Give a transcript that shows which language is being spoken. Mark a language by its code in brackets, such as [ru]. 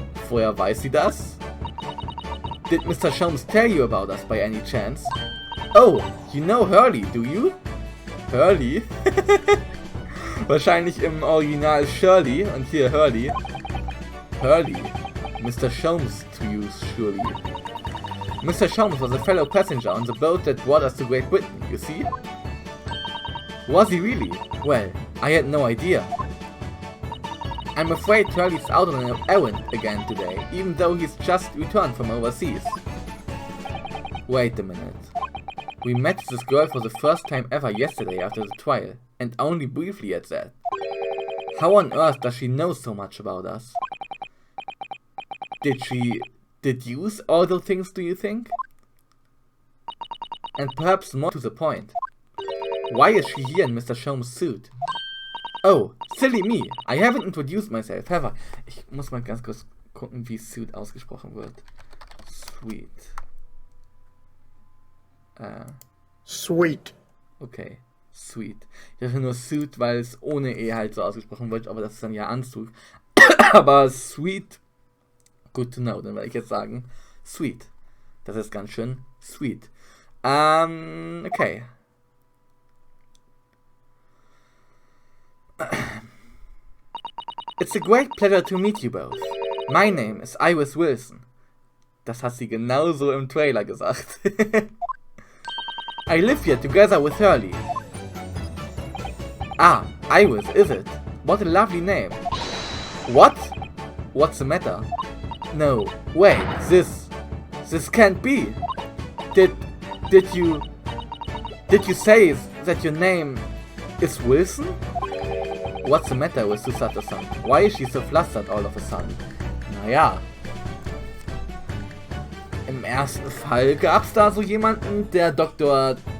[de] Woher weiß sie das? [en] Did Mr. Sholmes tell you about us by any chance? Oh, you know Hurley, do you? Hurley? [de] Wahrscheinlich im Original Shirley und hier Hurley. [en] Hurley. Mr. Sholmes to use, surely. Mr. Sholmes was a fellow passenger on the boat that brought us to Great Britain, you see? Was he really? Well, I had no idea. I'm afraid Hurley's out on an errand again today, even though he's just returned from overseas. Wait a minute. We met this girl for the first time ever yesterday after the trial, and only briefly at that. How on earth does she know so much about us? Did she deduce all those things, do you think? And perhaps more to the point, why is she here in Mr. Sholmes' suit? Oh, silly me, I haven't introduced myself, have I? [de] Ich muss mal ganz kurz gucken, wie Suit ausgesprochen wird. [en] Sweet. Sweet. Okay, sweet. [de] Ich dachte nur Suit, weil es ohne E halt so ausgesprochen wird, aber das ist dann ja Anzug. Aber sweet, [en] good to know, [de] dann werde ich jetzt sagen, sweet. Das ist ganz schön sweet. Okay. [en] It's a great pleasure to meet you both. My name is Iris Wilson. [de] Das hat sie genauso im Trailer gesagt. [en] I live here together with Hurley. Ah, Iris, is it? What a lovely name. What? What's the matter? No, wait, this can't be. Did you say that your name is Wilson? What's the matter with Susato-san? Why is she so flustered all of a sudden? [de] Naja. Im ersten Fall gab's da so jemanden, der Dr.